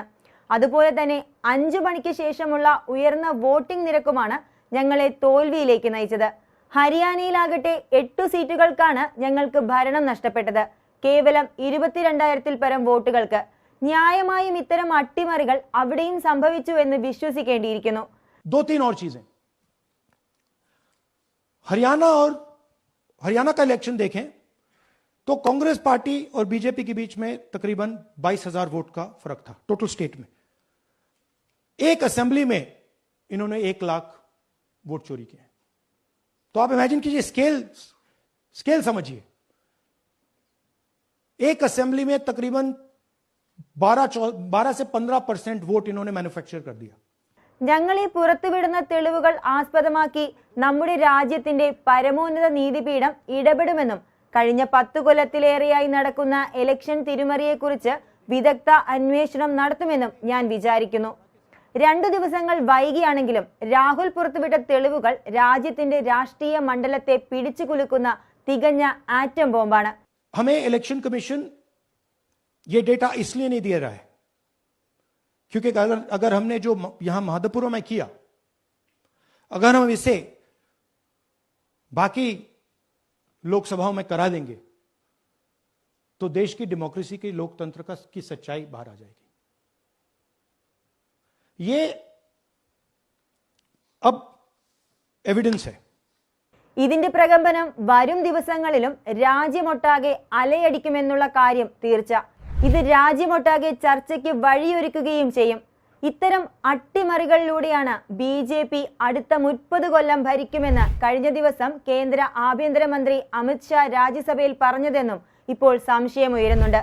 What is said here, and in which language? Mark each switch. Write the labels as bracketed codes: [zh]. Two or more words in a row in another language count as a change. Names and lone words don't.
[ml] അതുപോലെ തന്നെ 5 മണിക്ക് ശേഷമുള്ള ഉയർന്ന വോട്ടിംഗ് നിരക്കുമാണ് ഞങ്ങളെ തോൽവിയിലേക്ക് നയിച്ചത്. ഹരിയാനയിലാകട്ടെ 8 സീറ്റുകൾക്കാണ് ഞങ്ങൾക്ക് ഭരണം നഷ്ടപ്പെട്ടത്, കേവലം 22,000-ൽ പരം വോട്ടുകൾക്ക്. ന്യായമായും ഇത്തരം അട്ടിമറികൾ അവിടെയും സംഭവിച്ചു എന്ന് വിശ്വസിക്കേണ്ടിയിരിക്കുന്നു. [hi] 2-3 और चीजें, हरियाणा का इलेक्शन देखें तो कांग्रेस पार्टी और बीजेपी के बीच में तकरीबन 22,000 वोट का फर्क था [en] total state [hi] में. एक असेंबली में इन्होंने 1 लाख वोट चोरी किए. तो आप इमेजिन कीजिए, स्केल समझिए. एक असेंबली में तकरीबन 12 से 15% वोट इन्होंने मैन्युफैक्चर कर दिया. [ml] ഞങ്ങൾ ഈ പുറത്തുവിടുന്ന തെളിവുകൾ ആസ്പദമാക്കി നമ്മുടെ രാജ്യത്തിന്റെ പരമോന്നത നീതിപീഠം ഇടപെടുമെന്നും കഴിഞ്ഞ 10 കൊല്ലത്തിലേറെയായി നടക്കുന്ന ഇലക്ഷൻ തിരിമറിയെക്കുറിച്ച് വിദഗ്ധ അന്വേഷണം നടത്തുമെന്നും ഞാൻ വിചാരിക്കുന്നു. 2 ദിവസങ്ങൾ വൈകിയാണെങ്കിലും രാഹുൽ പുറത്തുവിട്ട തെളിവുകൾ രാജ്യത്തിന്റെ രാഷ്ട്രീയ മണ്ഡലത്തെ പിടിച്ചു കുലുക്കുന്ന തികഞ്ഞ [en] atom bombaanu. [hi] हमें इलेक्शन कमीशन ये डेटा इसलिए नहीं दे रहा है क्योंकि अगर हमने जो यहां महादपुर में किया, अगर हम इसे बाकी लोकसभाओं में करा देंगे तो देश की डेमोक्रेसी की लोकतंत्र की सच्चाई बाहर आ जाएगी. ये अब एविडेंस है. [ml] ഇതിന്റെ പ്രകമ്പനം വരും ദിവസങ്ങളിലും രാജ്യമൊട്ടാകെ അലയടിക്കുമെന്നുള്ള കാര്യം തീർച്ച. ഇത് രാജ്യമൊട്ടാകെ ചർച്ചയ്ക്ക് വഴിയൊരുക്കുകയും ചെയ്യും. ഇത്തരം അട്ടിമറികളിലൂടെയാണ് BJP അടുത്ത 30 കൊല്ലം ഭരിക്കുമെന്ന് കഴിഞ്ഞ ദിവസം കേന്ദ്ര ആഭ്യന്തരമന്ത്രി അമിത്ഷാ രാജ്യസഭയിൽ പറഞ്ഞതെന്നും ഇപ്പോൾ സംശയമുയരുന്നുണ്ട്.